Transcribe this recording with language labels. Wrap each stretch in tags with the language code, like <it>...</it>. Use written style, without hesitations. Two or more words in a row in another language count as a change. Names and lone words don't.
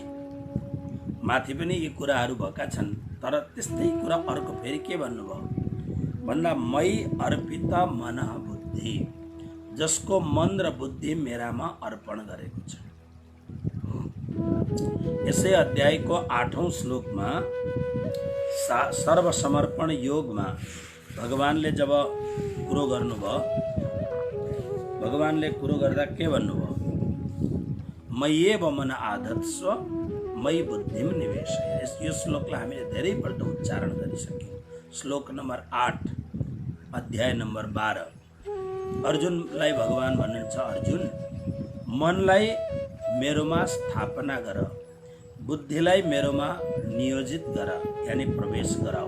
<ne>माथि पनि यी कुराहरू भएका छन्, तर त्यस्तै कुरा अर्को फेरि के भन्नुभयो भन्दा</ne> <sa>मई अर्पित मन बुद्धि,</sa> <ne>जसको मन र बुद्धि मेरामा अर्पण गरेको छ। यसै अध्यायको 8औं श्लोकमा सर्वसमर्पण योगमा भगवानले जब कुरो गर्नुभयो, भगवानले कुरो गर्दा के भन्नुभयो,</ne> <sa>मय्येव मन आधत्स्व मयि बुद्धिम निवेशय।</sa> <ne>यो श्लोकलाई हामीले धेरैपल्ट उच्चारण गरिसक्यौँ। श्लोक नम्बर 8 अध्याय नम्बर 12। अर्जुनलाई भगवान भन्नुहुन्छ, अर्जुन मनलाई मेरोमा स्थापना गर, बुद्धिलाई मेरोमा नियोजित गर, यानी प्रवेश गराऊ।</ne>